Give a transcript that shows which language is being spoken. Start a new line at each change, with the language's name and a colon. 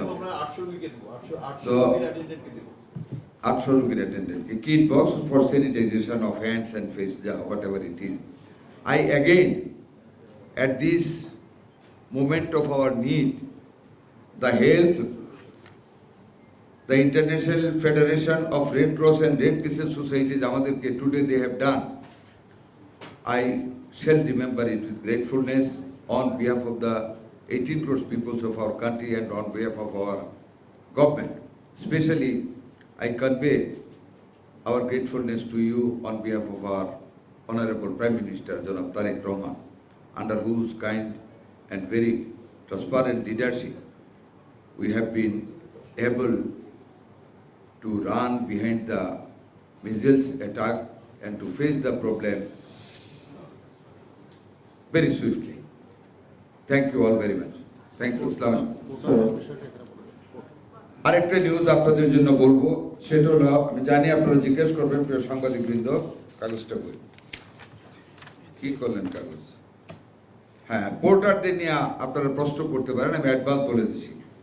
Bangla: আমরা 800 রোগীকে দেব, 800 রোগীর অ্যাটেন্ডেন্টকে দেব, 800 রোগীর অ্যাটেন্ডেন্টকে kit box for sanitisation of hands and face,
English: whatever it is. I again, at this moment of our need, the help the International Federation of Red Cross and Red Crescent Societies
Bangla: amaderke
English: today they have done, I shall remember it with gratefulness on behalf of the 18 crore peoples of our country and on behalf of our government. Especially I convey our gratefulness to you on behalf of our Honorable Prime Minister Janab Tariq Rahman, under whose kind and very transparent leadership we have been able to run behind the measles attack and to face the problem very swiftly. Thank you all very much. Thank you.
Bangla: আরেকটা news আপনাদের জন্য বলবো, সেটা হলো আমি জানি আপনারা জিজ্ঞেস করবেন প্রিয় সাংবাদিকবৃন্দ, কাগজটা বই কি করলেন কাগজ? হ্যাঁ, পোর্টারদের নিয়ে আপনারা প্রশ্ন করতে পারেন, আমি অ্যাডভান্স বলে দিচ্ছি।